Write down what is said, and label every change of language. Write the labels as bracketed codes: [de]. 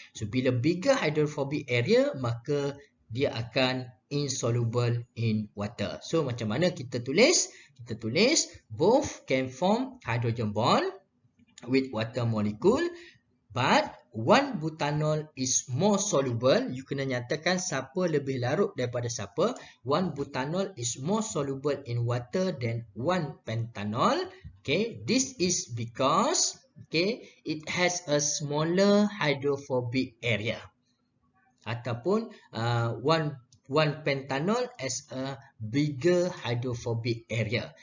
[ms] So bila [en] bigger hydrophobic area, [ms] maka dia akan [en] insoluble in water. [ms] So macam mana kita tulis? Kita tulis [en] both can form hydrogen bond with water molecule, but one butanol is more soluble. [ms] You kena nyatakan siapa lebih larut daripada siapa. [en] One butanol is more soluble in water than one pentanol. Okay, this is because, okay, it has a smaller hydrophobic area. Ataupun one pentanol has a bigger hydrophobic area.